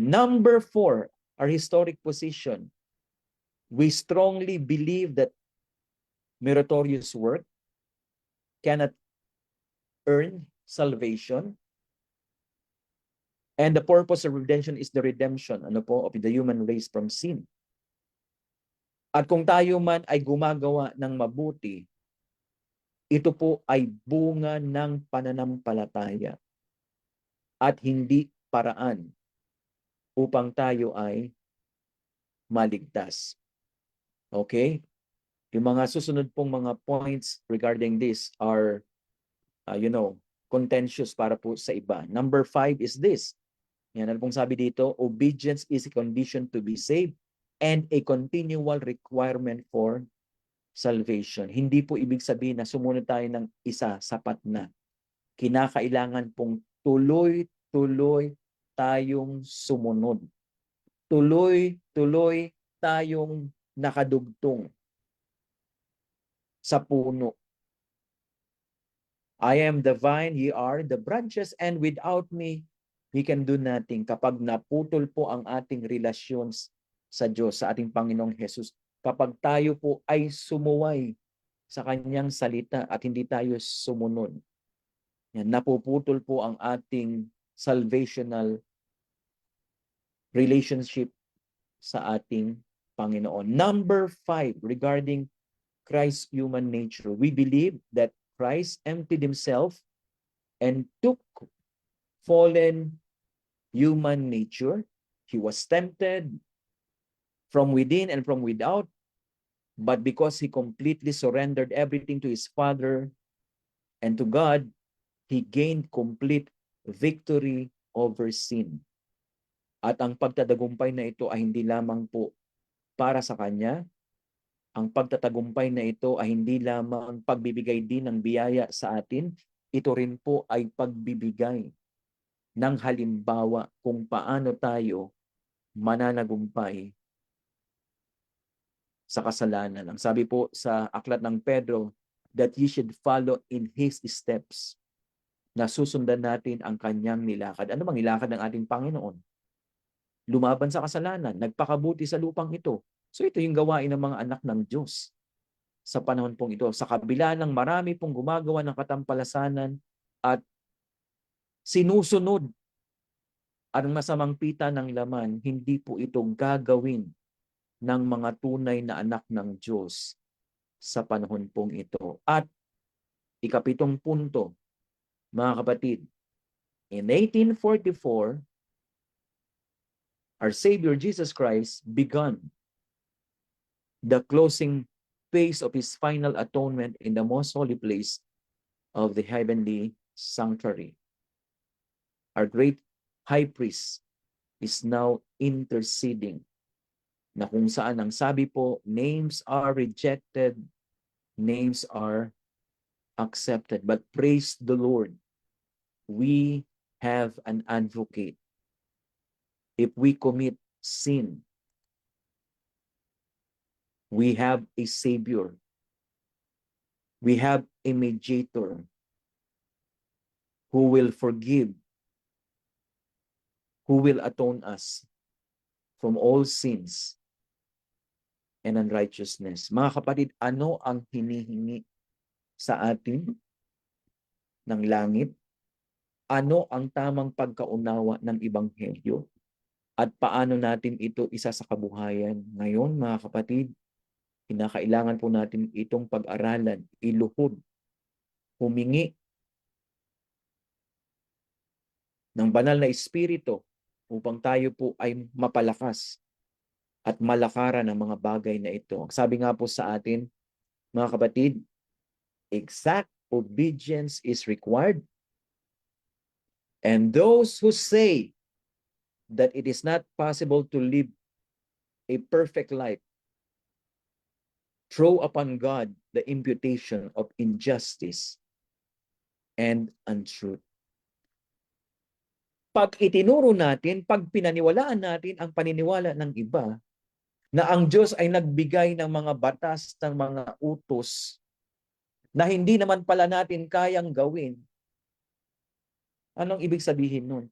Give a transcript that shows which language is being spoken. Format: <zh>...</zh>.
<en>Number 4, our historic position. We strongly believe that meritorious work cannot earn salvation. And the purpose of redemption is the redemption of the human race from sin.</en> <tl>At kung tayo man ay gumagawa ng mabuti, ito po ay bunga ng pananampalataya at hindi paraan upang tayo ay maligtas. Okay? Yung mga susunod pong mga</tl> <en>points regarding this are, contentious</en> <tl>para po sa iba.</tl> <en>Number 5 is this.</en> <tl>Yan, ano pong sabi dito?</tl> <en>Obedience is a condition to be saved and a continual requirement for salvation.</en> <tl>Hindi po ibig sabihin na sumunod tayo ng isa, sapat na. Kinakailangan pong tuloy-tuloy tayong sumunod. Tuloy-tuloy tayong nakadugtong sa puno.</tl> <en>I am the vine, ye are the branches, and without me, we can do nothing.</en> <tl>Kapag naputol po ang ating relasyon sa Diyos, sa ating Panginoong Jesus, kapag tayo po ay sumuway sa Kanyang salita at hindi tayo sumunod, yan, napuputol po ang ating salvational relationship sa ating Panginoon.</tl> <en>Number 5, regarding Christ's human nature. We believe that Christ emptied Himself and took fallen human nature. He was tempted from within and from without. But because he completely surrendered everything to his Father and to God, he gained complete victory over sin.</en> <tl>At ang pagtatagumpay na ito ay hindi lamang po para sa kanya. Ang pagtatagumpay na ito ay hindi lamang pagbibigay din ng biyaya sa atin, ito rin po ay pagbibigay ng halimbawa kung paano tayo mananagumpay sa kasalanan. Ang sabi po sa aklat ng Pedro,</tl> <en>that ye should follow in his steps,</en> <tl>na susundan natin ang kanyang nilakad. Ano bang nilakad ng ating Panginoon? Lumaban sa kasalanan, nagpakabuti sa lupang ito. So ito yung gawain ng mga anak ng Diyos sa panahon pong ito. Sa kabila ng marami pong gumagawa ng katampalasanan at sinusunod ang masamang pita ng laman, hindi po ito gagawin ng mga tunay na anak ng Diyos sa panahon pong ito. At ikapitong punto, mga kapatid,</tl> <en>in 1844, our Savior Jesus Christ began the closing phase of his final atonement in the most holy place of the heavenly sanctuary. Our great high priest is now interceding,</en> <tl>na kung saan ang sabi po,</tl> <en>names are rejected, names are accepted. But praise the Lord, we have an advocate. If we commit sin, we have a Savior. We have a mediator who will forgive, who will atone us from all sins and unrighteousness.</en> <tl>Mga kapatid, ano ang hinihingi sa atin ng langit? Ano ang tamang pagkaunawa ng Ebanghelyo? At paano natin ito isa sa kabuhayan? Ngayon, mga kapatid, kinakailangan po natin itong pag-aralan, iluhod, humingi ng banal na Espiritu upang tayo po ay mapalakas at malakaran ng mga bagay na ito. Sabi nga po sa atin, mga kapatid,</tl> <en>exact obedience is required. And those who say that it is not possible to live a perfect life throw upon God the imputation of injustice and untruth.</en> <tl>Pag itinuro natin, pag pinaniwalaan natin ang paniniwala ng iba, na ang Diyos ay nagbigay ng mga batas, ng mga utos, na hindi naman pala natin kayang gawin, anong ibig sabihin nun?</tl>